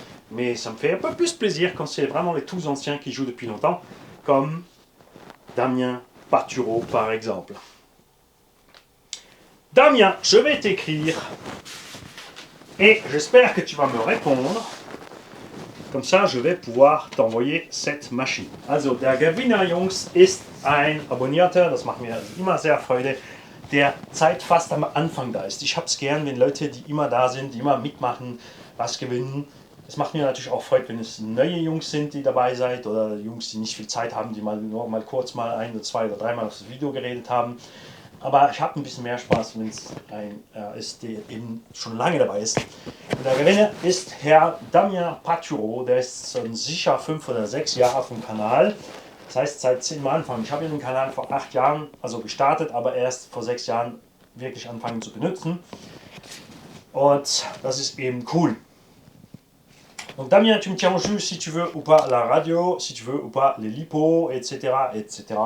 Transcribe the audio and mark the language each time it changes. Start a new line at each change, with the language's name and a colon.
French: Mais ça me fait un peu plus plaisir quand c'est vraiment les tous anciens qui jouent depuis longtemps, comme Damien Patureau par exemple. Damien, je vais t'écrire et j'espère que tu vas me répondre. Comme ça, je vais pouvoir t'envoyer cette Maschine.
German: Also, der Gewinner, Jungs, ist ein Abonnierter. Das macht mir immer sehr Freude, der Zeit fast am Anfang da ist. Ich habe es gern, wenn Leute, die immer da sind, die immer mitmachen, was gewinnen. Es macht mir natürlich auch Freude, wenn es neue Jungs sind, die dabei sind oder Jungs, die nicht viel Zeit haben, die nur mal kurz mal ein oder zwei oder dreimal auf das Video geredet haben. Aber ich habe ein bisschen mehr Spaß, wenn es ein ist, der eben schon lange dabei ist. Und der Gewinner ist Herr Damien Patureau, der ist sicher 5 oder 6 Jahre auf dem Kanal. Das heißt, seit 10 Mal anfangen. Ich habe den Kanal vor 8 Jahren also gestartet, aber erst vor 6 Jahren wirklich anfangen zu benutzen. Und das ist eben cool.
French: Donc Damien, tu me tiens au jus si tu veux ou pas la radio, si tu veux ou pas les lipos, etc. etc.